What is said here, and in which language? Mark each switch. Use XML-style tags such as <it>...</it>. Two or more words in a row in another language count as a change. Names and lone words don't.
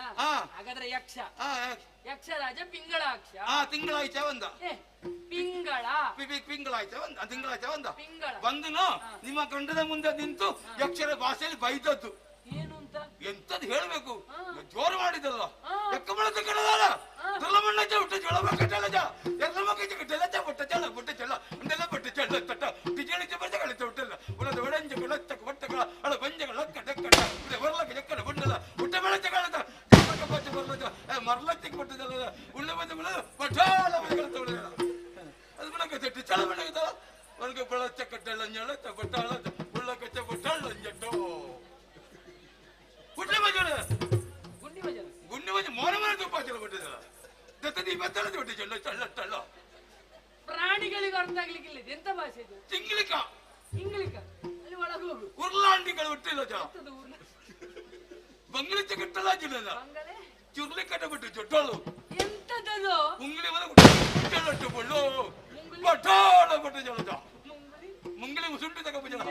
<kn>ಹಾಗಾದ್ರೆ ಯಕ್ಷ. ಯಕ್ಷರಾಜ ಪಿಂಗಳಾಕ್ಷ. ತಿಂಗಳಾಯ್ತ ಬಂದ. ಪಿಂಗಳ ಪಿಂಗಳಾಯ್ತ ಬಂದ. ತಿಂಗಳಾಯ್ತ ಬಂದ. ಪಿಂಗಳ ಬಂದನು ನಿಮ್ಮ ಗಂಡದ ಮುಂದೆ ನಿಂತು ಯಕ್ಷರ ಭಾಷೆಯಲ್ಲಿ ಬೈದದ್ದು. ಏನು ಅಂತ? ಎಂತದ್ದು ಹೇಳ್ಬೇಕು, ಜೋರು ಮಾಡಿದಲ್ಲ. ಎಕ್ಕ ಬಳತ ಕಡದಾರ ತಲಮಣ್ಣ ಚೌಟ ಜೊಳಬಕಟಲ ಜ ಎರ್ಲಮಕ ಕಟಲ ಚ ಬಟ್ಟ ಚಲ ಬಟ್ಟ ಚಲ ಅಂದೆಲ್ಲ ಬಟ್ಟ ಚಲ ತಟ್ಟ ಟಿಜಳಿ ಚಬರ್ಜಗಳ ಚೌಟಲ್ಲ ಉಳದ ಒಡಂಜಗಳ ತಕ್ಕ ಬಟ್ಟಗಳ ಅಳ ಬಂಜಗಳ ಕಟ ಕಟ ಬರ್ಲಕ ಜಕ್ಕಡ ಬಂಡಲ ಉಟ್ಟ ಬೆಳಚಗಳ ಜಕ್ಕಕ ಬಚ್ಚ ಬರ್ಲಜ ಮರ್ಲತ್ತಿಕ್ ಬಟ್ಟದಲ್ಲ ಉಳ್ಳ ಬಂದಗಳ ಬಟಾಲ ಬೆಳಗಳ ತೋಡಲ ಅದು ಬಣಕ ಚಟ್ಟಿ ಚಲ ಬಣಕ ವರ್ಗ ಬೆಳಚ ಕಟ್ಟಲ ಅಂಜಳ ತ ಬಟಾಲ ಉಳ್ಳಕ ಚ ಬಟಾಲ ಅಂಜಟೋ ಗುಂಡಿ ಮಜಳ ಗುಂಡಿ ಮಜಳ ಗುಂಡಿ ಮಜ ಮೋರ ಮರ ತುಪ್ಪ ಚಲ ಬಟ್ಟದಲ್ಲ ದತ್ತದಿ ಬತ್ತಲ ಬಟ್ಟ ಚಲ್ಲ ಚಲ್ಲ ಚಲ್ಲ. ಪ್ರಾಣಿಗಳಿಗೆ ಅರ್ಥ ಆಗ್ಲಿಕ್ಕಿಲ್ಲ. ಎಂತ ಭಾಷೆ ಇದು? ತಿಂಗ್ಳಿಕ ಇಂಗ್ಲಿಕ. ಅಲ್ಲಿ ಒಳಗೆ ಹೋಗು. ಉರ್ಲಾಂಡಿಗಳು ಹುಟ್ಟಿಲ್ಲ ಜಾ ಬಂಗ್ಲಿಚ್ಚ ಕಟ್ಟಲ್ಲ ಜಿಲ್ಲ ಚುರ್ಲಿ ಕಟ್ಟಬಿಟ್ಟು ಜೊಟ್ಟೋಳು ಎಂತದದು? ಮುಂಗ್ಲಿ ಮನೆ ಜೊಟ್ಟು ಬಳ್ಳು ಬಟಾಳ ಬಟ್ಟು ಜಲದ ಮುಂಗ್ಲಿ ಮುಸುಂಟು ತಗೊಂಡು ಜಲ.</kn>